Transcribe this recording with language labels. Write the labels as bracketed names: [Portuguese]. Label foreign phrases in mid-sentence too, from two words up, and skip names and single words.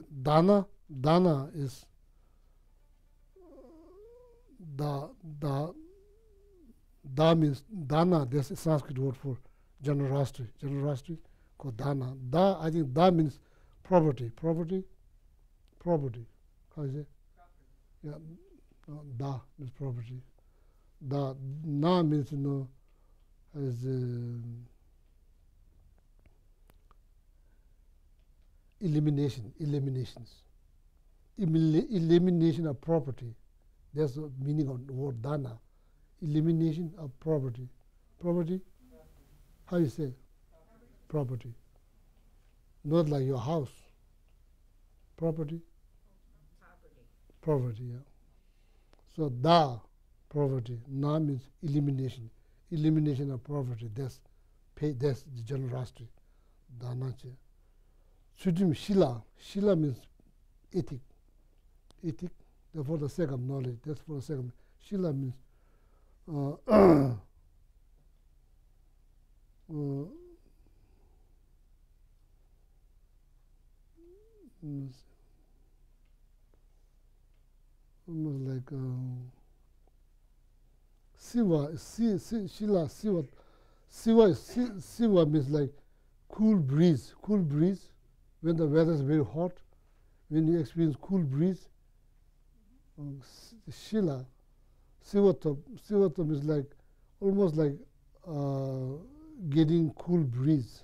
[English] Dana is da means dana. There's a Sanskrit word for generosity. Generosity called dana. I think da means property. Property. How is it? Yeah, da means property. Da na means as eliminations. Elimination of property. That's the meaning of the word dana. Elimination of property. Property? How you say? Property. Not like your house. Property? Property, yeah. So da, poverty. Na means elimination. Elimination of poverty. That's the generosity. Danache. Sudim shila. Shila means ethic. Ethic. That's for the sake of knowledge. That's for the sake of shila means almost like siva. Shila, siva. Siva means like cool breeze. Cool breeze. When the weather is very hot, when you experience cool breeze, Shila, Sivatam is like almost like getting cool breeze.